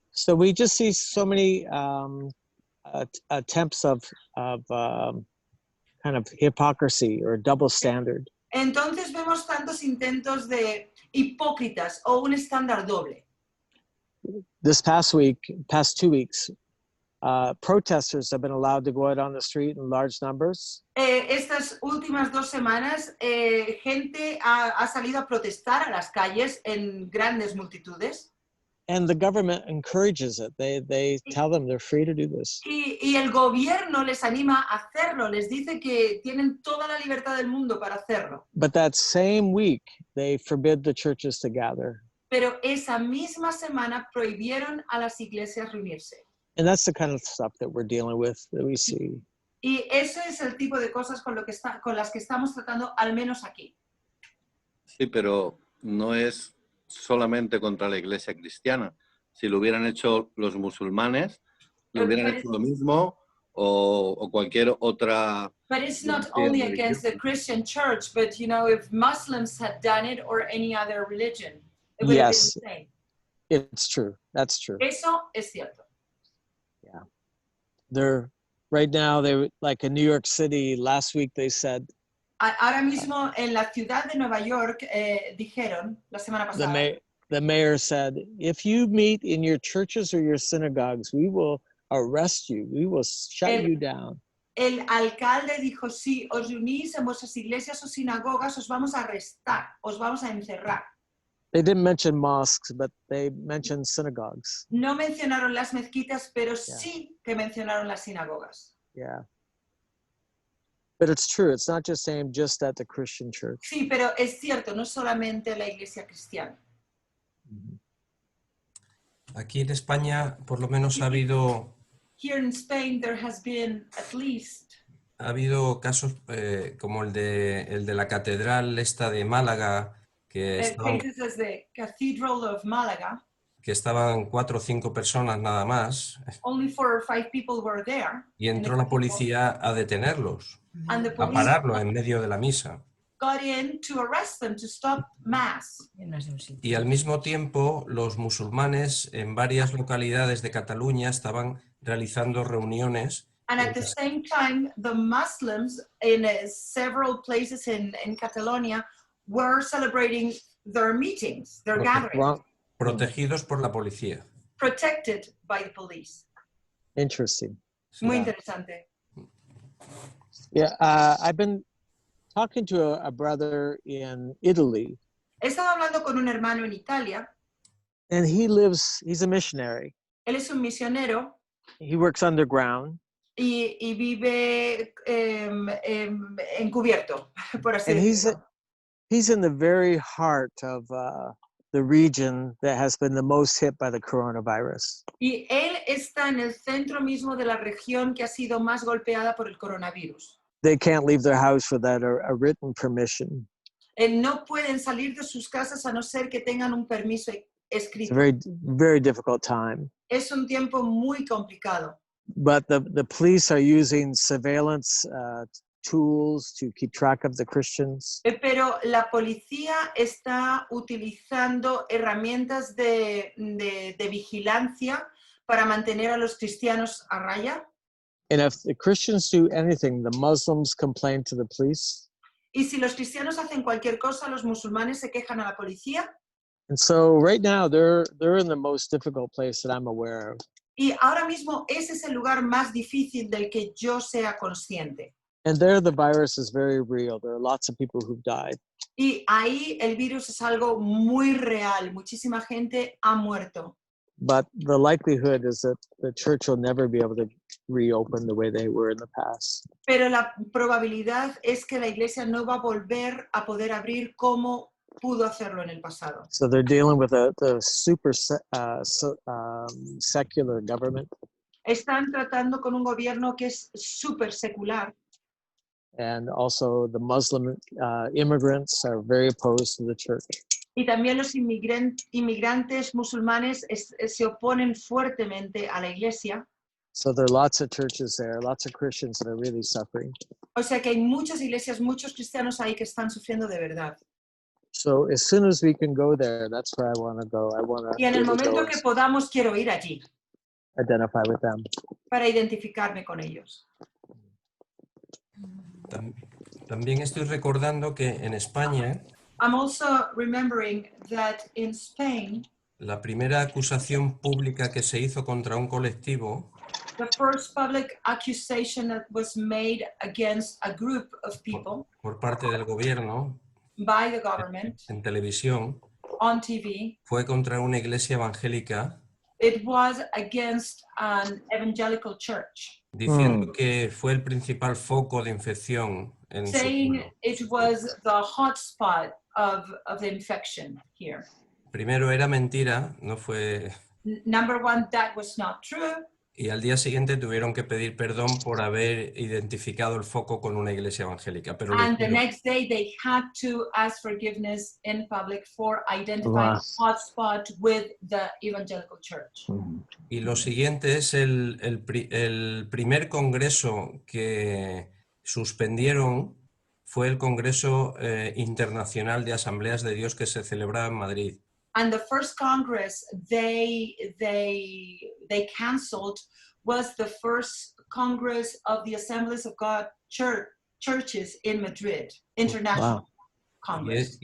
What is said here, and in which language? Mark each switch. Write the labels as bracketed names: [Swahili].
[English] So we just see so many attempts of kind of hypocrisy or double standard. [Spanish] Entonces vemos tantos intentos de hipócritas o un estándar doble. [English] This past 2 weeks, protesters have been allowed to go out on the street in large numbers. [Spanish] Estas últimas 2 semanas, gente ha salido a protestar a las calles en grandes multitudes [English] And the government encourages it. They tell them they're free to do this. [Spanish] y el gobierno les anima a hacerlo, les dice que tienen toda la libertad del mundo para hacerlo. [English] But that same week, they forbid the churches to gather. [Spanish] Pero esa misma semana prohibieron a las iglesias reunirse. [English] And that's the kind of stuff that we're dealing with, that we see. [Spanish] Y ese es el tipo de cosas con las que estamos tratando, al menos aquí. Sí, pero no es solamente contra la iglesia cristiana. Si lo hubieran hecho los musulmanes, lo hubieran hecho lo mismo o cualquier otra. [English] But it's not only against the Christian church, but you know, if Muslims had done it or any other religion, it would have been the same. It's true. That's true. [Spanish] Eso es cierto. [English] Yeah. They're right now, they like in New York City last week they said [Spanish] Ahora mismo en la ciudad de Nueva York dijeron la semana pasada. [English] The mayor said, if you meet in your churches or your synagogues, we will arrest you. We will shut you down. [Spanish] El alcalde dijo, si os reunís en vuestras iglesias o sinagogas, os vamos a arrestar, os vamos a encerrar. [English] They didn't mention mosques, but they mentioned synagogues. [Spanish] No mencionaron las mezquitas, pero sí que mencionaron las sinagogas. [English] Yeah. But it's true. It's not just aimed just at the Christian church. [Spanish] Sí, pero es cierto, no solamente la iglesia cristiana. Aquí en España, por lo menos ha habido. [English] Here in Spain, there has been at least. [Spanish] Ha habido casos como el de la catedral esta de Málaga, que estaban, [English] the Cathedral of Málaga. [Spanish] Que estaban 4 o 5 personas nada más. [English] Only 4 or 5 people were there. [Spanish] Y entró la policía a detenerlos, a pararlo en medio de la misa. [English] Got in to arrest them, to stop mass. [Spanish] Y al mismo tiempo, los musulmanes en varias localidades de Cataluña estaban realizando reuniones. [English] And at the same time, the Muslims in several places in Catalonia were celebrating their meetings, their gatherings. [Spanish] Protegidos por la policía. [English] Protected by the police. Interesting. [Spanish] Muy interesante. [English] Yeah, I've been talking to a brother in Italy. [Spanish] He estado hablando con un hermano en Italia. [English] And he's a missionary. [Spanish] Él es un misionero. [English] He works underground. [Spanish] Y vive encubierto, por así decirlo. [English] He's in the very heart of the region that has been the most hit by the coronavirus. [Spanish] Y él está en el centro mismo de la región que ha sido más golpeada por el coronavirus. [English] They can't leave their house without a written permission. [Spanish] No pueden salir de sus casas a no ser que tengan un permiso escrito. [English] It's a very, very difficult time. [Spanish] Es un tiempo muy complicado. [English] But the police are using surveillance tools to keep track of the Christians. [Spanish] Pero la policía está utilizando herramientas de vigilancia para mantener a los cristianos a raya. [English] And if the Christians do anything, the Muslims complain to the police. [Spanish] Y si los cristianos hacen cualquier cosa, los musulmanes se quejan a la policía. [English] And so right now they're in the most difficult place that I'm aware of. [Spanish] Y ahora mismo ese es el lugar más difícil del que yo sea consciente. [English] And there the virus is very real. There are lots of people who've died. [Spanish] Y ahí el virus es algo muy real. Muchísima gente ha muerto. [English] But the likelihood is that the church will never be able to reopen the way they were in the past. [Spanish] Pero la probabilidad es que la iglesia no va a volver a poder abrir como pudo hacerlo en el pasado. [English] So they're dealing with the super secular government. [Spanish] Están tratando con un gobierno que es súper secular. [English] And also the Muslim immigrants are very opposed to the church. [Spanish] Y también los inmigrantes musulmanes se oponen fuertemente a la iglesia. [English] So there are lots of churches there, lots of Christians that are really suffering. [Spanish] O sea que hay muchas iglesias, muchos cristianos ahí que están sufriendo de verdad. [English] So as soon as we can go there, that's where I want to go. I want to. [Spanish] Y en el momento que podamos, quiero ir allí. [English] Identify with them. [Spanish] Para identificarme con ellos. También estoy recordando que en España. [English] I'm also remembering that in Spain, [Spanish] la primera acusación pública que se hizo contra un colectivo, [English] the first public accusation that was made against a group of people [Spanish] por parte del gobierno, [English] by the government, [Spanish] en televisión, [English] on TV, [Spanish] fue contra una iglesia evangélica. [English] It was against an evangelical church. [Spanish] Diciendo que fue el principal foco de infección en su [English] saying it was the hotspot of the infection here. [Spanish] Primero era mentira, no fue. [English] Number one, that was not true. [Spanish] Y al día siguiente tuvieron que pedir perdón por haber identificado el foco con una iglesia evangélica. Pero [English] And the next day they had to ask forgiveness in public for identifying a hotspot with the evangelical church. [Spanish] Y lo siguiente es el primer congreso que suspendieron fue el Congreso Internacional de Asambleas de Dios que se celebraba en Madrid. [English] And the first Congress they canceled was the first Congress of the Assemblies of God churches in Madrid, International Congress.